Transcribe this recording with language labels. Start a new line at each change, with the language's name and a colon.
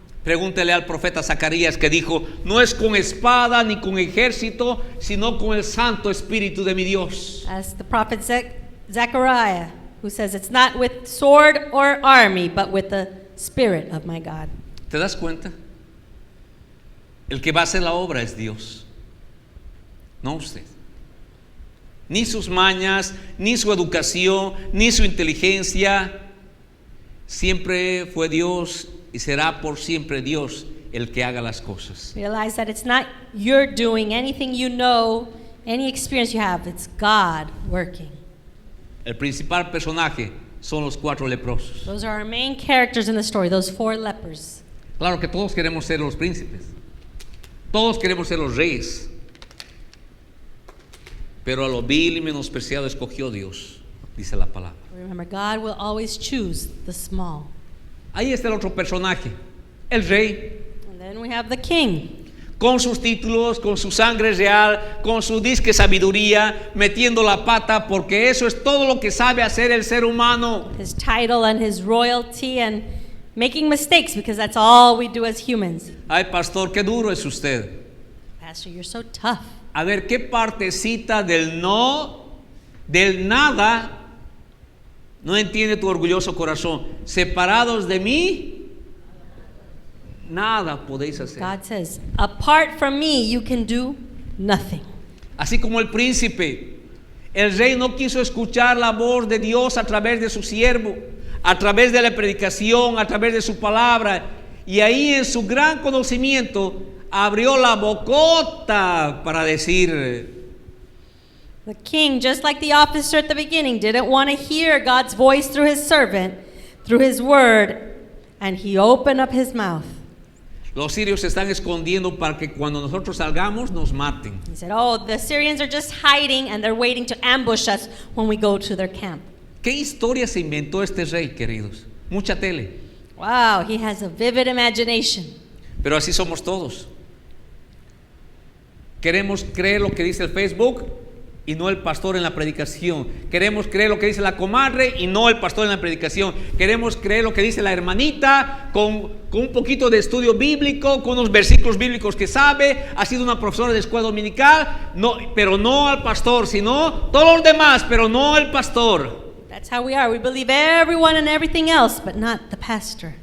Spanish: Pregúntele al profeta Zacarías que dijo, no es con espada ni con ejército, sino con el Santo Espíritu de mi Dios.
English: Ask the prophet Zechariah, who says it's not with sword or army, but with the Spirit of my God.
Spanish: ¿Te das cuenta? El que va a hacer la obra es Dios, no usted. Ni sus mañas, ni su educación, ni su inteligencia. Siempre fue Dios y será por siempre Dios el que haga las cosas.
English: Realize that it's not you're doing anything you know, any experience you have. It's God working.
Spanish: El principal personaje son los 4 leprosos.
English: Those are our main characters in the story, those 4 lepers.
Spanish: Claro que todos queremos ser los príncipes. Todos queremos ser los reyes. Pero a lo vil y menospreciado escogió Dios, dice la palabra.
English: Remember, God will always choose the small.
Spanish: Ahí está el otro personaje, el rey,
English: And then we have the king,
Spanish: con sus títulos, con su sangre real, con su disque sabiduría, metiendo la pata, porque eso es todo lo que sabe hacer el ser humano.
English: his title and his royalty, and making mistakes because that's all we do as humans.
Spanish: Ay, pastor, qué duro es usted.
English: Pastor, you're so tough.
Spanish: A ver, ¿qué partecita del no, del nada, no entiende tu orgulloso corazón? Separados de mí, nada podéis hacer.
English: God says, apart from me, you can do nothing.
Spanish: Así como el príncipe, el rey no quiso escuchar la voz de Dios a través de su siervo, a través de la predicación, a través de su palabra, y ahí en su gran conocimiento abrió la bocota para decir.
English: The king, just like the officer at the beginning, didn't want to hear God's voice through his servant, through his word, and he opened up his mouth.
Spanish: Los sirios se están escondiendo para que cuando nosotros salgamos nos maten.
English: He said, oh, the Syrians are just hiding and they're waiting to ambush us when we go to their camp.
Spanish: ¿Qué historia se inventó este rey, queridos? Mucha tele.
English: Wow, he has a vivid imagination.
Spanish: Pero así somos todos. Queremos creer lo que dice el Facebook y no el pastor en la predicación. Queremos creer lo que dice la comadre y no el pastor en la predicación. Queremos creer lo que dice la hermanita con un poquito de estudio bíblico, con unos versículos bíblicos que sabe, ha sido una profesora de escuela dominical, no, pero no al pastor, sino todos los demás, pero no el pastor.
English: That's how we are. We believe everyone and everything else, but not the pastor,